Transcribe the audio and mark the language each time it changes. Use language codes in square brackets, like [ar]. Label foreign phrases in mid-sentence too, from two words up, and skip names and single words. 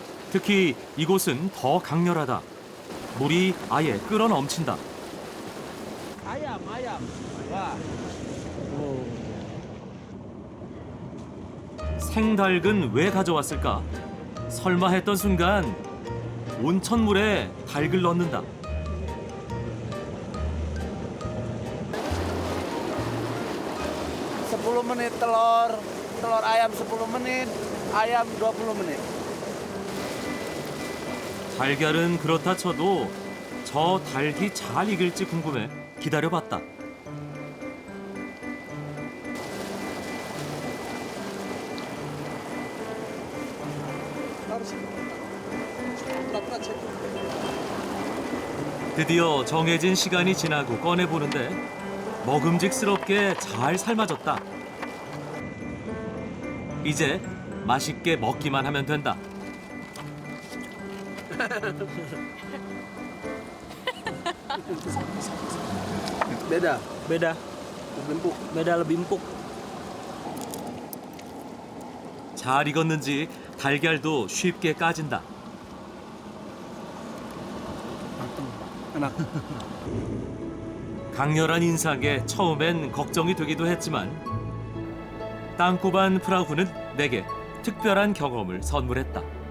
[ko] 특히 이곳은 더 강렬하다. 물이 아예 끓어 넘친다. [id] Ayam. Wah. [ko] 생닭은 왜 가져왔을까? 설마 했던 순간 온천물에 닭을 넣는다. [id] Sepuluh menit telur ayam 10 menit, ayam 20 menit. [ko] 달걀은 그렇다 쳐도 저 닭이 잘 익을지 궁금해 기다려봤다. 드디어 정해진 시간이 지나고 꺼내보는데 먹음직스럽게 잘 삶아졌다. 이제 맛있게 먹기만 하면 된다. [id] Beda. Lebih empuk. [ko] 잘 익었는지 달걀도 쉽게 까진다. 강렬한 인상에 처음엔 걱정이 되기도 했지만 땅꼬반 프라후는 내게 특별한 경험을 선물했다.